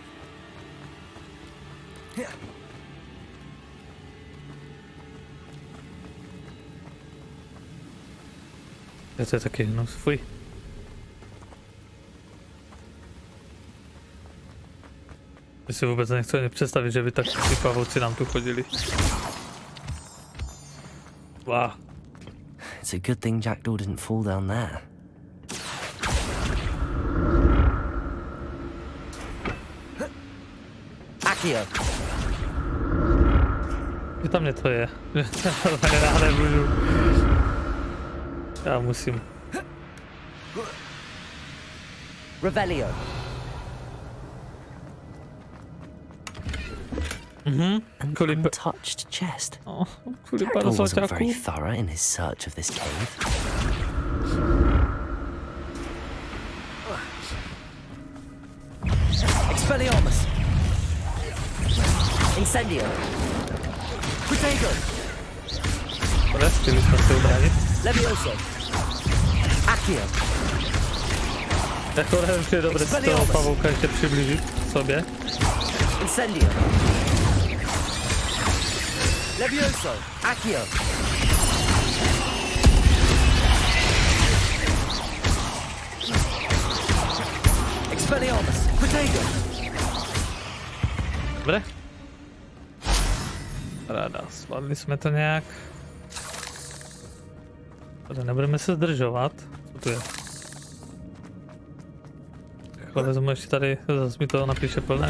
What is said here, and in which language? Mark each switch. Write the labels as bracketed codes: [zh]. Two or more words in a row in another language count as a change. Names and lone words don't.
[cs] To je taky hnus, fuj. Já si vůbec nechci ani představit, že by tak ty pavouci nám tu chodili. Wow. [en] It's a good thing Jackdaw didn't fall down there. Accio. [cs] Že tam něco je. Já nemůžu. Já musím. Revelio. [en] An untouched chest. Jackdaw wasn't very thorough in his search of this cave. [cs] Expelliarmus. Incendio. Protego. Chtěli jsme se ubránit. Levioso. Accio. Jako nevím, že je dobré si toho pavouka ještě přiblížit sobě. Incendio. Levioso. Accio. Expelliarmus. Protego. Dobré. Ráda, zvládli jsme to nějak. Tady nebudeme se zdržovat. Co tu je? Takhle vezmu ještě tady, zase mi to napíše plné.